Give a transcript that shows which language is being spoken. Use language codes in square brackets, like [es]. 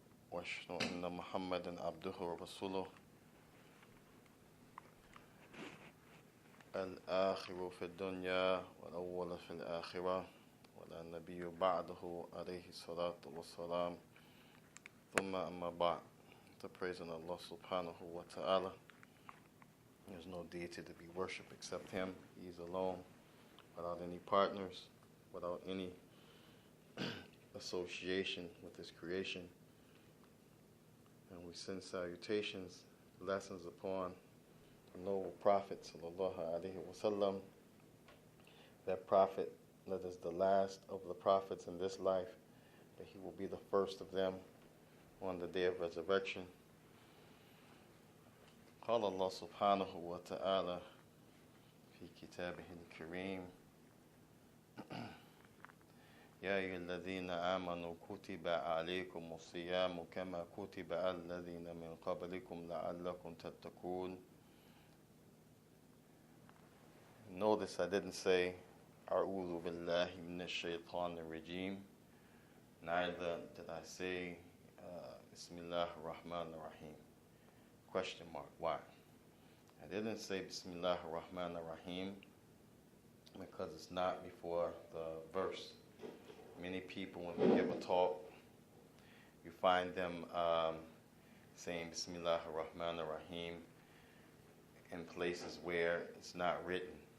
[ar] وأشهد أن محمدا عبده ورسوله الآخر في الدنيا والأول في الآخرة ولا نبي بعده عليه الصلاة والسلام ثم أما بعد. [en] To praise in Allah subhanahu wa ta'ala. There's no deity to be worshipped except Him. He is alone, without any partners, without any association with His creation. And we send salutations, blessings upon the noble Prophet sallallahu alaihi wasallam. That Prophet that is the last of the prophets in this life, but he will be the first of them on the day of resurrection. [ar] قال الله سبحانه وتعالى في كتابه الكريم يا أيها الذين آمنوا كتب عليكم الصيام كما كتب على الذين من قبلكم لعلكم تتقون. [en] Notice I didn't say [ar] أعوذ بالله من الشيطان الرجيم. [en] Neither did I say [ar] بسم الله الرحمن الرحيم. [en] Question mark. Why? I didn't say Bismillah ar-Rahman ar-Rahim because it's not before the verse. Many people, when we give a talk, you find them saying Bismillah ar-Rahman ar-Rahim in places where it's not written.